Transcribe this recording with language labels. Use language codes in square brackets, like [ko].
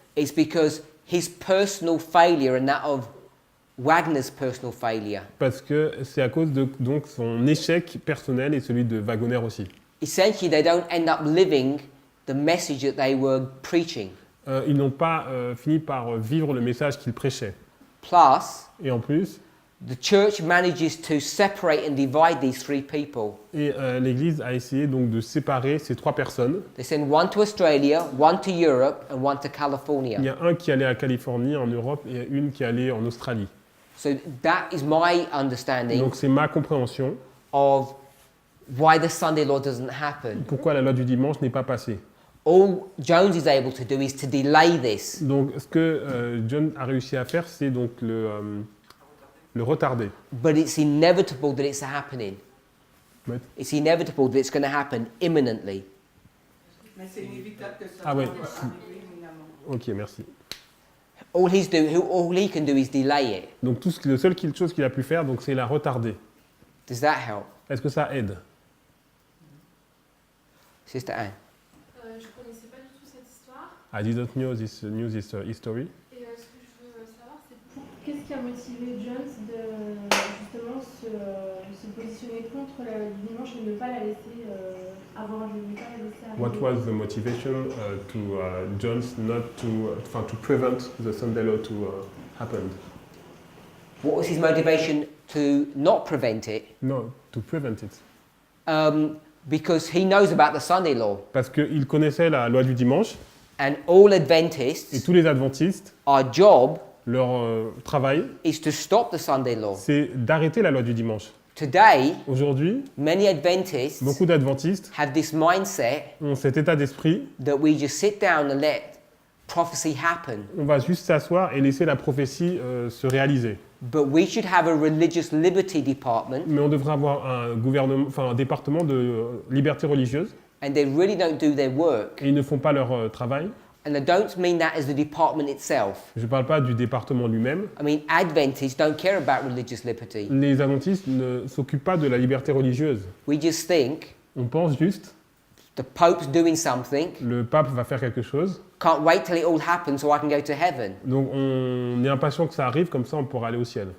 [en] it's because his personal failure and that of Wagner's personal failure. [fr] parce que c'est à cause de donc, son échec personnel et celui de Wagner aussi. [en] Essentially, they don't end up living the message that they were preaching. [fr] Ils n'ont pas fini par vivre le message qu'ils prêchaient. [en] Plus, [fr] Et en plus, [en] the church manages to separate and divide these three people. [fr] l'Église a essayé donc de séparer ces trois personnes. [en] They send one to Australia, one to Europe, and one to [fr] Il y [en] California. [fr] a un qui allait à Californie, en Europe, et une qui allait en Australie. [en] So that is my understanding [fr] Donc c'est ma compréhension [en] of why the Sunday law doesn't happen. [fr] pourquoi la loi du dimanche n'est pas passée. [en] All Jones is able to do is to delay this. [fr] Donc ce que John a réussi à faire, c'est donc le retarder. [en] But it's inevitable that it's happening. [fr] Ouais. [en] It's inevitable that it's going to happen imminently. [fr] Mais c'est inévitable que ça Ah ouais. va arriver éminemment. Ok, merci. [en] All he can do is delay it. [fr] Donc la seule chose qu'il a pu faire, donc, c'est la retarder. [en] Does that help? [fr] Est-ce que ça aide? [en] Sister Anne? [fr] Je connaissais pas du tout cette histoire. [en] I didn't know this history. [fr] Et ce que je veux savoir, c'est Qu'est-ce qui a motivé Jones de justement se positionner contre la loi du dimanche et ne pas la laisser avoir lieu, ne pas la laisser arriver? [en] What was the motivation to Jones not to prevent the Sunday law to happen? What was his motivation to not prevent it? No, to prevent it. Because he knows about the Sunday law. [fr] Parce qu'il connaissait la loi du dimanche [en] And all [fr] et [en] Adventists, [fr] tous les adventistes, [en] our job [fr] leur travail, [en] is to stop the Sunday law. [fr] c'est d'arrêter la loi du dimanche. [en] Today, [fr] Aujourd'hui, [en] many Adventists [fr] beaucoup d'adventistes [en] have this mindset [fr] ont cet état d'esprit, [en] that we just sit down and let prophecy happen. [fr] on va juste s'asseoir et laisser la prophétie se réaliser. [en] But we should have a religious liberty department, [fr] Mais on devrait avoir un département de liberté religieuse [en] and they really don't do their work. [fr] et ils ne font pas leur travail. [en] And I don't mean that as the department itself. [fr] Je ne parle pas du département lui-même. [en] I mean, Adventists don't care about religious liberty. [fr] Les adventistes ne s'occupent pas de la liberté religieuse. [en] We just think [fr] On pense juste, [en] the Pope's doing something, [fr] le pape va faire quelque chose, [en] can't wait till it all happens so I can go to heaven. [fr] donc on est impatient que ça arrive, comme ça on pourra aller au ciel.